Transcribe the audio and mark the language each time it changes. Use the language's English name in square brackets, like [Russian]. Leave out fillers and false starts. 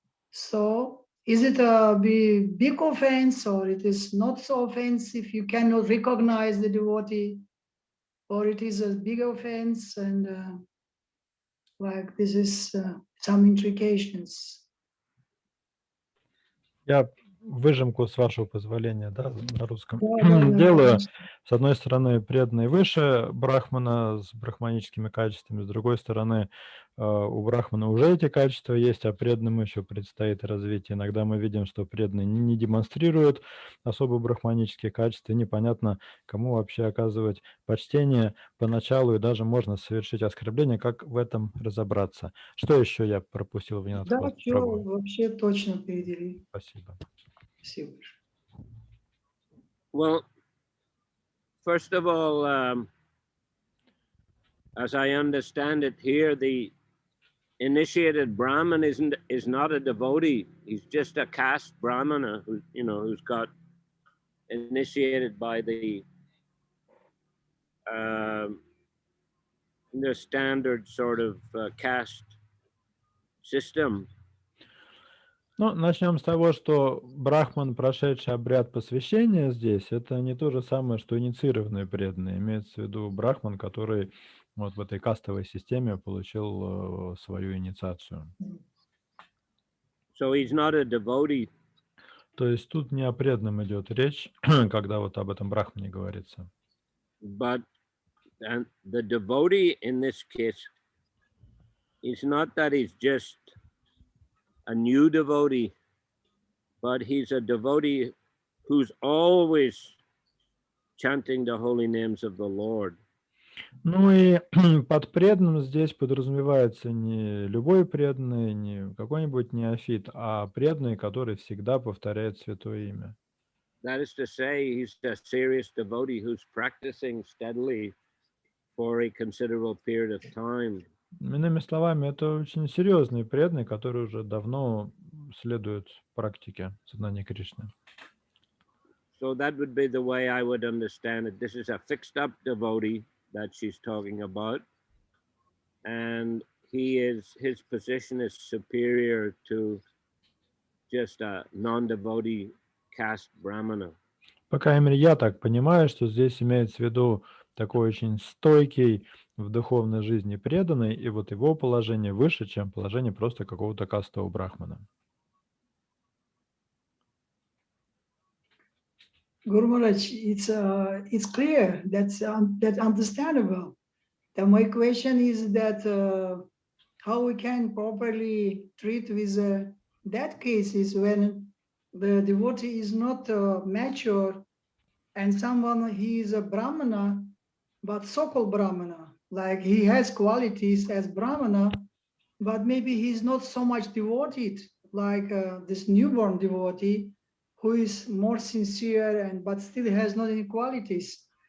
[English] So is it a big offense, or it is not so offensive if you cannot recognize the devotee, or it is a big offense, and like this is some intrications? [Russian] Я выжимку, с вашего позволения, да, на русском Да, делаю. конечно. С одной стороны, преданный выше брахмана с брахманическими качествами, с другой стороны, у брахмана уже эти качества есть, а преданным еще предстоит развитие. Иногда мы видим, что преданные не демонстрируют особо брахманические качества, и непонятно, кому вообще оказывать почтение поначалу, и даже можно совершить оскорбление. Как в этом разобраться? Что еще я пропустил в Да, Нинатхвост? все вообще точно передели. Спасибо. Спасибо. [English] Well, first of all, as I understand it here, the initiated Brahmin is not a devotee. He's just a caste Brahmana who's got initiated by the standard sort of caste system. [Russian] Ну, начнем с того, что брахман, прошедший обряд посвящения здесь, это не то же самое, что инициированные преданные. Имеется в виду брахман, который вот в этой кастовой системе получил свою инициацию. [English] So he's not a devotee. [Russian] То есть тут не о преданном идет речь, когда вот об этом брахмане говорится. [English] But the devotee in this case is not that he's just a new devotee, but he's a devotee who's always chanting the holy names of the Lord. [Russian] Ну и под преданным здесь подразумевается не любой преданный, не какой-нибудь неофит, а преданный, который всегда повторяет святое имя. [English] That is to say, he's a serious devotee who's practicing steadily for a considerable period of time. [Russian] Иными словами, это очень серьезный преданный, который уже давно следует практике сознания Кришны. [English] So that would be the way I would understand it. This is a fixed up devotee that she's talking about. And his position is superior to just a non-devotee caste brahmana. [Russian] По крайней мере, я так понимаю, что здесь имеется в виду такой очень стойкий в духовной жизни преданный, и вот его положение выше, чем положение просто какого-то кастового брахмана. [English] Guru Maharaj, it's clear, that's understandable. My question is that how we can properly treat with that cases when the devotee is not mature and someone he is a brahmana, but so-called brahmana, like he has qualities as brahmana, but maybe he's not so much devoted like this newborn devotee who is more sincere and but still has not any qualities.